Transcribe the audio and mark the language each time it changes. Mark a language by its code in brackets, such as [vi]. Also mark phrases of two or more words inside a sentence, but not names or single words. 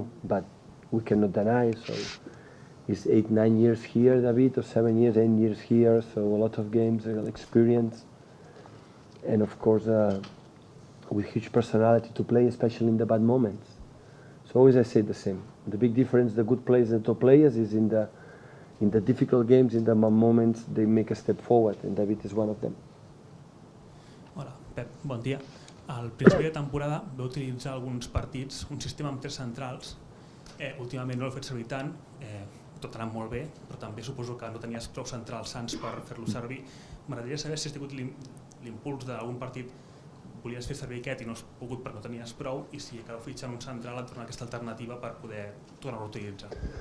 [en] But we cannot deny, so he's 8-9 years here, David, or 7 years, 8 years here, so a lot of games, experience, and of course with huge personality to play, especially in the bad moments. So always I say the same. The big difference, the good players and top players, is in the difficult games, in the moments, they make a step forward, and David is one of them. [ca] Hola, Pep, bon dia. Al principi de temporada va utilitzar alguns partits un sistema amb 3 centrals. Últimament no l'he fet servir tant, tot ha anat molt bé, però també suposo que no tenies prou centrals sants per fer-lo servir. M'agradaria saber si has tingut l'impuls d'algun partit, volies fer servir aquest i no has pogut perquè no tenies prou, i si cal fitxar un central et torna aquesta alternativa per poder tornar-ho a utilitzar.